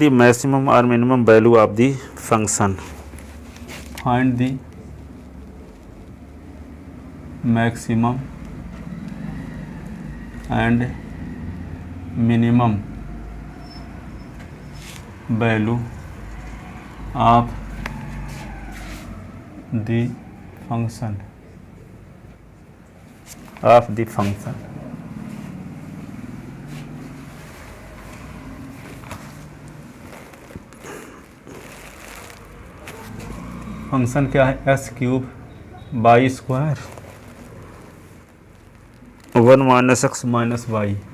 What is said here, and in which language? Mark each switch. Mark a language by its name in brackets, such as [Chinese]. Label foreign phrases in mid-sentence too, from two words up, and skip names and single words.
[English] the maximum or minimum value of the function, find the maximum and minimum value of the function [Hindi] फंक्शन क्या है [English] s³ y² 1 - x - y।